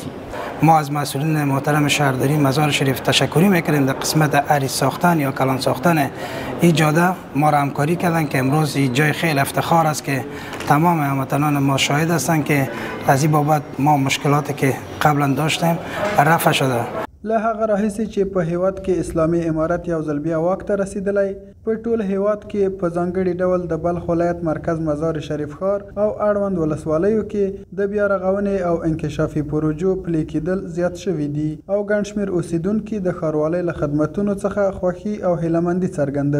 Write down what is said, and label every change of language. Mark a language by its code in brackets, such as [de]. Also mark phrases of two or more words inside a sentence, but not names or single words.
[fa] ما از مسئولین محترم شهرداری مزار شریف تشکری میکنیم در قسمت عریض ساختن یا کلان ساختن این جاده ما را همکاری کردن که امروز این جای خیلی افتخار است که تمام هموطنان ما شاهد هستند که از این بابت ما مشکلاتی که قبلا داشتیم رفع شده. [ps] له هغه راهیسې چې په هیواد کې اسلامي امارت یو ځل بیا واک ته رسیدلی، په ټول هیواد کې په ځانګړي ډول د بلخ ولایت مرکز مزار شریف ښار او اړوند ولسوالیو کې د بیا رغونې او انکشافي پروژو پلي کېدل زیات شوي دي او ګڼ شمېر اوسیدونکي د ښاروالۍ له خدمتونو څخه خوښي او هیلهمندي څرګندوي.